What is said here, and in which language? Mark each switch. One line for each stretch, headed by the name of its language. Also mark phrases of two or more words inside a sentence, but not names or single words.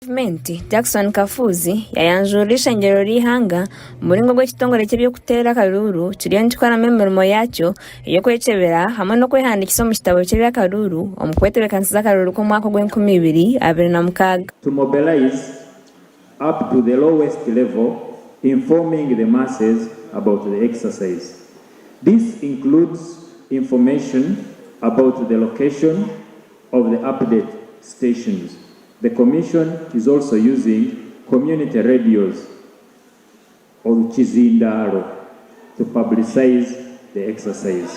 Nyankole: Gavumenti Jackson Kafuzi yayanjurisha engyero lihanga mulingo gw'ekitongole ky'ebyokutera kalulu kiriyo nikikoramu emirimo yakyo ey'okwechebera hamwe n'okwehandikisa omu kitabo ky'ebyakalulu omu kwetebekanisiza akalulu k'omwaka gw'E2026.
English: To mobilize up to the lowest level, informing the masses about the exercise. This includes information about the location of the update stations. The Commission is also using community radios or Chizindaro to publicize the exercise.